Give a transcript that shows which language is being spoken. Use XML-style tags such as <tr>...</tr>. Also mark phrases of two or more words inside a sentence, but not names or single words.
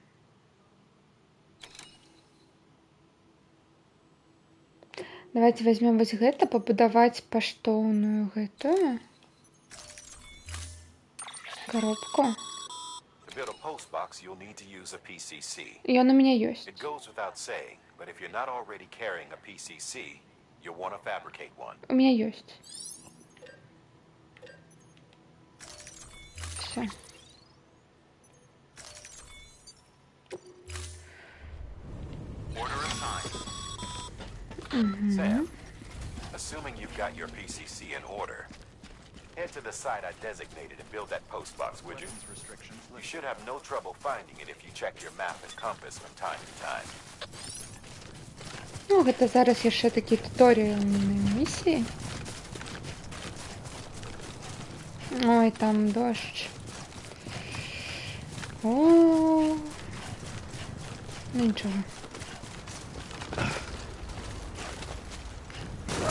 <ru>Давайте возьмем</ru> <be>вось гэта, пабудаваць паштоўную гэтую коробку. Ён</be> <ru>у меня</ru> <be>ёсць.</be> <ru>У меня ёсць. Всё.</ru> <en>Sam, assuming you've got your PCC in order, head to the site I designated and build that postbox, would you? You should have no trouble finding it if you check your map and compass from time to time.</en> <be>Ну, гэта зараз яшчэ такі туторыяльныя місіі.</be> <ru>Ой, там дождь. О,</ru> <uk>ну нічого.</uk>